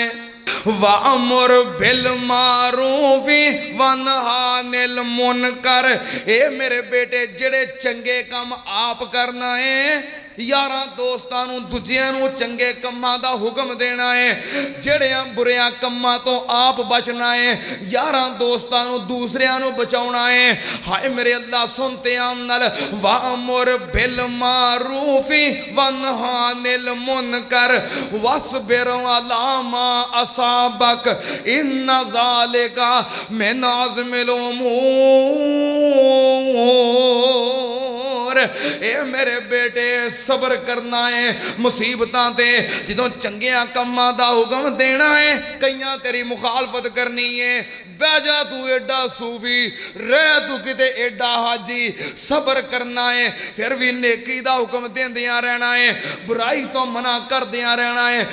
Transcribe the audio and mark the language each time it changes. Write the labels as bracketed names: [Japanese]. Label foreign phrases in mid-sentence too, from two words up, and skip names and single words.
[Arabic] وأمر بالمعروف وانه عن المنكر, [Punjabi] اے میرے بیٹے جہڑے چنگے کم آپ کرنا ہے، یاراں دوستاں نوں دوجیاں نوں چنگے کماں دا حکم دینا ہے، جہڑیاں بریاں کماں تو آپ بچنا ہے، یاراں دوستاں نوں دوسریاں نوں بچاؤنا ہے. ہائے میرے اللہ [Arabic] سنت آمنل وأمر بالمعروف وانه عن المنكر واصبر على ما أصابك إن ذلك من عزم الأمور. [Punjabi] اے میرے بیٹے صبر کرنا ہے مصیبتاں تے، جو چنگیاں کماں دا حکم دینا ہے، کئیاں تیری مخالفت کرنی ہے، بہہ جا تو ایڈا صوفی، رہ تو کتے ایڈا حاجی، صبر کرنا ہے، فیر بھی نیکی دا حکم دیندیاں رہنا ہے، برائی تو منع کردیاں رہنا ہے, बुराई तो मना करदियां रहना है।